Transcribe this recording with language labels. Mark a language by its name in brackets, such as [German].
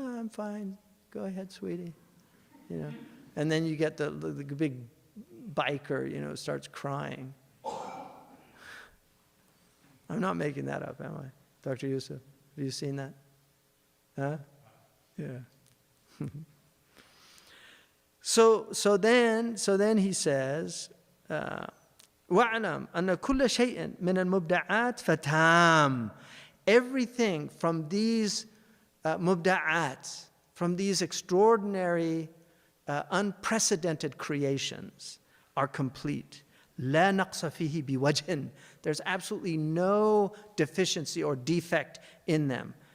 [English] I'm fine, go ahead, sweetie. You know, and then you get the big biker, you know, starts crying. I'm not making that up, am I? Dr. Yusuf, have you seen that? Huh? Yeah. So then he says, [Arabic] وَاعْلَمْ أَنَّ كُلَّ شَيْءٍ مِنَ الْمُبْدَعَاتِ فَتَامٌ. [English] Everything from these mubda'at, from these extraordinary, unprecedented creations are complete. [Arabic] لَا نَقْصَ فِيهِ بِوَجْهٍ. [English] There's absolutely no deficiency or defect in them.